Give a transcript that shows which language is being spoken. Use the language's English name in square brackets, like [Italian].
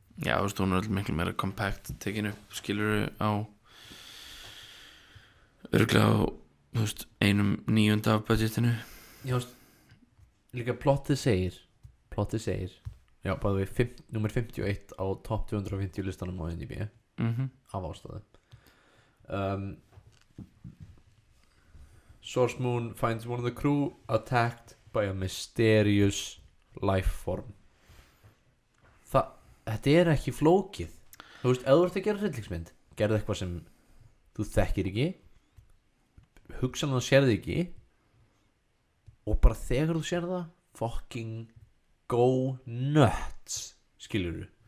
[Icelandic] Já, þú veist, hún er alltaf miklu meira compact tekin upp, skilur á örugglega á, þú veist, 1/9 af budgetinu. Já, þú veist, líka plottið segir já, bæði við nummer 51 á top 250 listanum á IMDb af ástæðu. [English] Source Moon finds one of the crew attacked by a mysterious life form. [Icelandic] Þetta er ekki flókið. Þú veist, ef þú ert að gera hryllingsmynd, gerðu eitthvað sem þú þekkir ekki, hugsanlega sérðu ekki, og bara þegar þú sér það, [English] fucking go nuts, [Icelandic] skilurðu.